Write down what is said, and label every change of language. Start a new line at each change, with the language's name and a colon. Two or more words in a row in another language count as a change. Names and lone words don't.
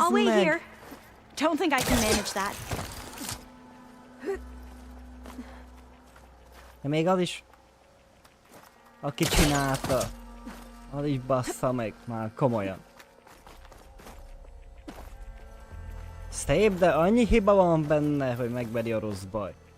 English: I'll wait
Hungarian: meg!
English: here. Don't think I can manage that.
Hungarian: De még az is... Aki csinálta, az is bassza meg már komolyan. Szép, de annyi hiba van benne, hogy megveri a rossz baj.